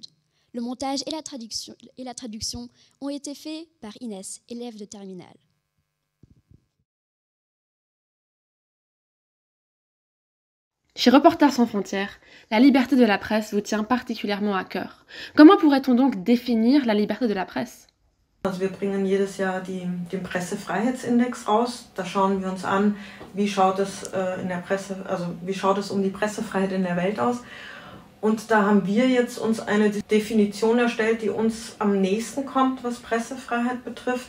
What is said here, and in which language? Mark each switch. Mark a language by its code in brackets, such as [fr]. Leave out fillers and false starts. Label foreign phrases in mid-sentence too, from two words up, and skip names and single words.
[fr] Le montage et la traduction ont été faits par Inès, élève de terminale. Chez Reporters sans frontières, la liberté de la presse vous tient particulièrement à cœur. Comment pourrait-on donc définir la liberté de la presse? [de] Also wir bringen jedes Jahr den Pressefreiheitsindex raus. Da schauen wir uns an, wie schaut es wie schaut es um die Pressefreiheit in der Welt aus. Und da haben wir jetzt uns eine Definition erstellt, die uns am nächsten kommt, was Pressefreiheit betrifft.